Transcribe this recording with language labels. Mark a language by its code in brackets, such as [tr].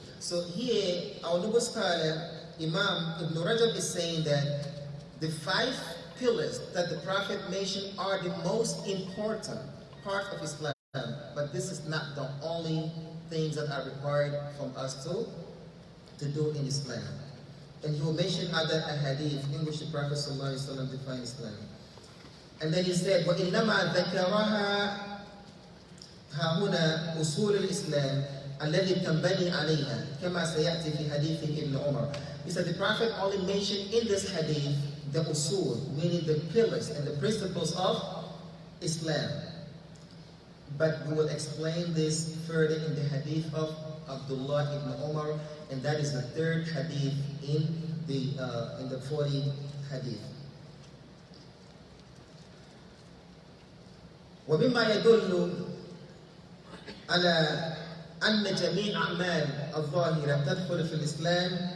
[en] So here, our noble scholar, Imam Ibn Rajab is saying that the 5 pillars that the Prophet mentioned are the most important part of Islam, but this is not the only things that are required from us to do in Islam. And he will mention other ahadith in which the Prophet ﷺ defined Islam. And then he said, [ar] وَإِنَّمَا ذَكَرَهَا هَهُنَا أُصُولُ الْإِسْلَامِ الَّذِي تَنْبَنِي عَلَيْهَا كَمَا سَيَأْتِي فِي حَدِيثِ Ibn Umar. [en] He said the Prophet only mentioned in this hadith the usul, meaning the pillars and the principles of Islam. But we will explain this further in the hadith of Abdullah ibn Umar, and that is the 3rd hadith in the 40 hadith. [ar] ومما يدل على أن جميع أعمال الظاهرة تدخل في الإسلام